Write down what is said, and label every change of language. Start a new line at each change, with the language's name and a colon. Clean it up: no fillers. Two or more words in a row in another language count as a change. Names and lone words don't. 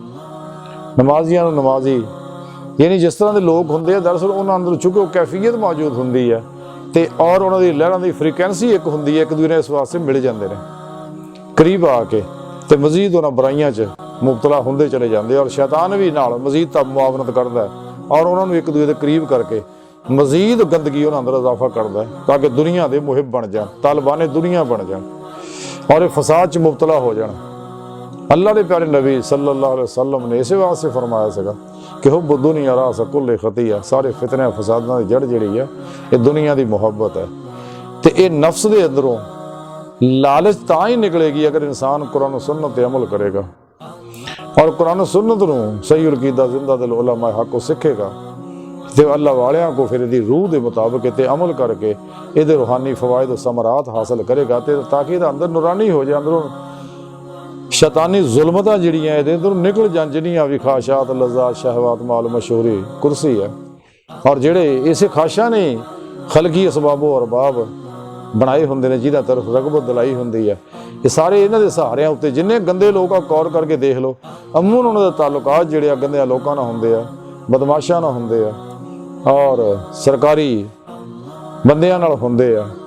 Punjabi: نمازیاں نوں نمازی، یعنی جس طرح کے لوگ ہوندے آ دراصل انہاں اندر چونکہ کیفیت موجود ہوندی ہے تے اور انہاں دی لہراں دی فریکوئنسی ایک ہوندی ہے، ایک دوسرے اس واسطے مل جاندے نے قریب آکے تے مزید انہاں برائیاں چ مبتلا ہوندے چلے جاندے اور شیطان بھی نال مزید تب معاونت کردا ہے اور انہاں نوں ایک دوسرے دے قریب کرکے مزید گندگی انہاں اندر اضافہ کردا ہے تاکہ دنیا دے محب بن جان، طالبانِ دنیا بن جان اور فساد چ مبتلا ہو جان.
Urdu: اللہ کے پیارے نبی
Arabic: صلى الله عليه وسلم
Punjabi: نے اس واسطے فرمایا سیگا کہ
Arabic: حب الدنيا رأس كل خطيئة,
Punjabi: سارے فتنے فساداں دی جڑ جیہڑی ہے
Urdu: یہ دنیا کی محبت ہے. تو یہ نفس کے اندروں لالچ تاں ہی نکلے گی اگر انسان قرآن سنت پہ عمل کرے گا اور قرآن سنت نوں صحیح عقیدہ زندہ دل علما حق سیکھے گا تو اللہ والیاں کو پھر روح کے مطابق اتے عمل کر کے یہ روحانی فوائد اور ثمرات حاصل کرے گا تاکہ اندر نورانی ہو جائے,
Punjabi: अंदरों شیطانی ظلمتاں جیہڑیاں ایہدے اندروں نکل جان، جنیاں بھی خواہشات لذات شہوات مال مشہوری کرسی ہے اور جیہڑے اسے خواہشاں نے خلقی اسبابو ارباب بنائے ہوندے نے جیہدا طرف رغبت دلائی ہوندی ہے، یہ سارے انہاں دے سہاریاں اتے جنے گندے لوگ غور کر کے دیکھ لو عموماً انہاں دے تعلقات جیہڑے گندے لوکاں نال ہوندے آ، بدمعاشاں نال ہوندے آ اور سرکاری بندیاں نال ہوندے آ.